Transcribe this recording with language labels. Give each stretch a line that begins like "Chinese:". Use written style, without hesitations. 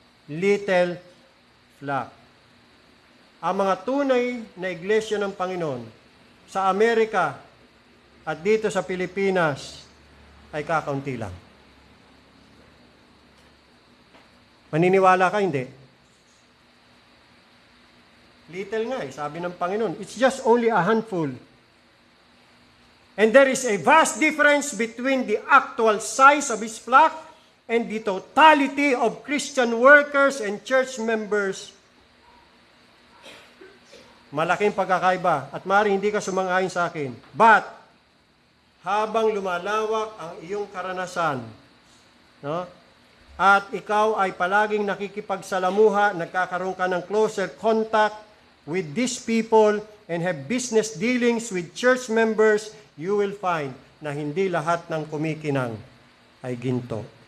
English: Little flock.
Filipino: Ang mga tunay na iglesia ng Panginoon sa Amerika at dito sa Pilipinas ay kakaunti lang. Maniniwala ka, hindi? Little nga sabi ng Panginoon.
English: It's just only a handful. And there is a vast difference between the actual size of His flock and the totality of Christian workers and church members.
Filipino: Malaking pagkakaiba at maaaring hindi ka sumang-ayon sa akin. But, habang lumalawak ang iyong karanasan, no? At ikaw ay palaging nakikipagsalamuha, nagkakaroon ka ng
English: closer contact with these people and have business dealings with church members, you will find
Filipino: na hindi lahat ng kumikinang ay ginto.